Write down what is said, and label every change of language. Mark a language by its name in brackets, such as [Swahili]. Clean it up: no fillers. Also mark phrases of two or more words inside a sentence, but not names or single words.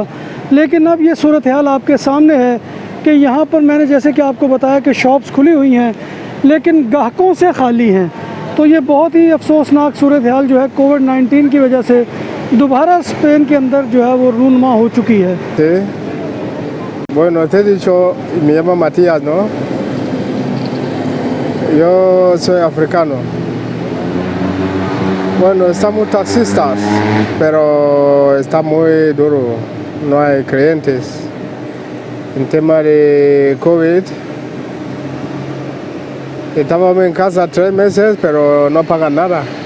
[Urdu] لیکن اب یہ صورت حال آپ کے سامنے ہے کہ یہاں پر میں نے جیسے کہ آپ کو بتایا کہ شاپس کھلی ہوئی ہیں، لیکن گاہکوں سے خالی ہیں. تو یہ بہت ہی افسوسناک صورت حال جو ہے کووڈ-19 کی وجہ سے دوبارہ سپین کے اندر جو ہے وہ رونما ہو چکی ہے. [Spanish] Bueno, te he dicho, me llamo Matías, ¿no? Yo soy africano. Bueno, estamos taxistas, pero está muy duro, no hay clientes. En tema de COVID, estábamos en casa 3 meses, pero no pagan nada.